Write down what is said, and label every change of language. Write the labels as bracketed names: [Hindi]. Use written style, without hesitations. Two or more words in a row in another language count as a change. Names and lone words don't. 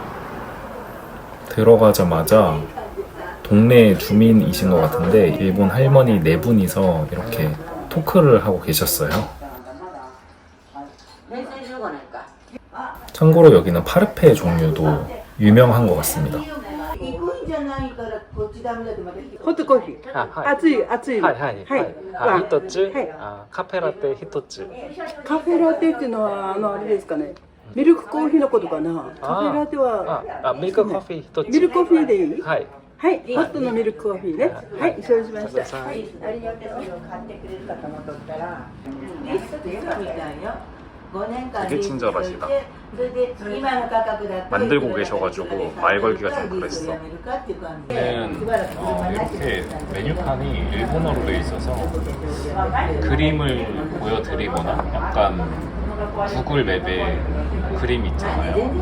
[Korean] 들어가자마자 동네 주민이신 것 같은데 일본 할머니 4분이서 이렇게 토크를 하고 계셨어요. 참고로 여기는 파르페 종류도 유명한 것 같습니다. [Japanese] ホットコーヒー。熱い. 一つ、カフェラテ1つ。カフェラテっていうのはあれですかね。ミルクコーヒーのことかな。カフェラテはミルクコーヒー1つ。ミルクコーヒーでいい？はい。はい、ホットのミルクコーヒーね。はい、承知しました。 [Korean] 되게 친절하시다. 만들고 계셔가지고 말 걸기가 좀 그랬어. 이렇게 메뉴판이 일본어로 되어 있어서 그림을 보여드리거나 약간 구글 맵에 그림 있잖아요.